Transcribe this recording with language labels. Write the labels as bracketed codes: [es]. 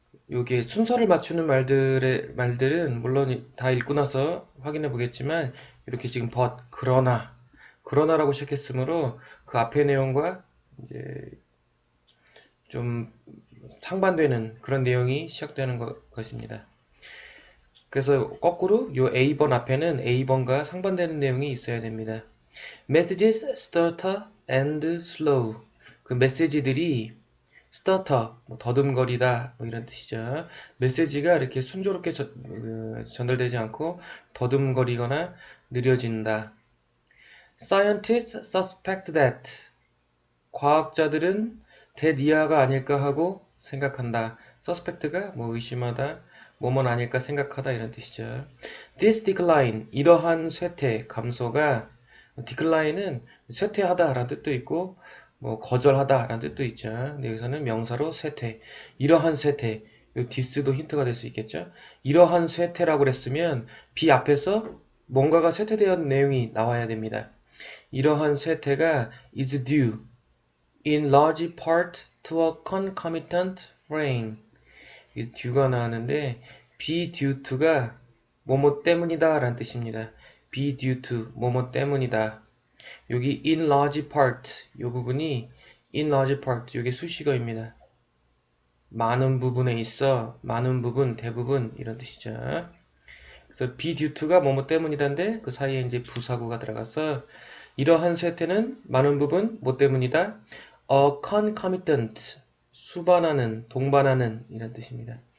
[ko] 요게 순서를 맞추는 말들은 물론 다 읽고 나서 확인해 보겠지만 이렇게 지금 but 그러나라고 시작했으므로 그 앞의 내용과 이제 좀 상반되는 그런 내용이 시작되는 것입니다. 그래서 거꾸로 요 A번 앞에는 A번과 상반되는 내용이 있어야 됩니다. [en] Messages stutter and slow. [ko] 그 메시지들이 stutter, 더듬거리다 이런 뜻이죠. 메시지가 이렇게 순조롭게 전달되지 않고 더듬거리거나 느려진다. [en] Scientists suspect that. [ko] 과학자들은 대니아가 아닐까 하고 생각한다. suspect가 의심하다, 뭐뭐는 아닐까 생각하다 이런 뜻이죠. [en] This decline, [ko] 이러한 쇠퇴, 감소가 decline은 쇠퇴하다 라는 뜻도 있고 뭐 거절하다 라는 뜻도 있죠. 근데 여기서는 명사로 쇠퇴, 이러한 쇠퇴, 요 this도 힌트가 될 수 있겠죠. 이러한 쇠퇴라고 그랬으면 be 앞에서 뭔가가 쇠퇴되었는 내용이 나와야 됩니다. 이러한 쇠퇴가 [en] is due in large part to a concomitant rain. [ko] 이 due가 나왔는데 [en] be due to [ko] 가 뭐뭐 때문이다 라는 뜻입니다. [en] be due to [ko] 뭐뭐 때문이다. 여기 [en] in large part [ko] 이 부분이 in large part 이게 수식어입니다. 많은 부분에 있어, 많은 부분, 대부분 이런 뜻이죠. 그래서 [en] be due to [ko] 가 뭐뭐 때문이다인데 그 사이에 이제 부사구가 들어가서 이러한 쇠퇴는 많은 부분 뭐 때문이다. [en] A concomitant [ko] 수반하는, 동반하는 이런 뜻입니다.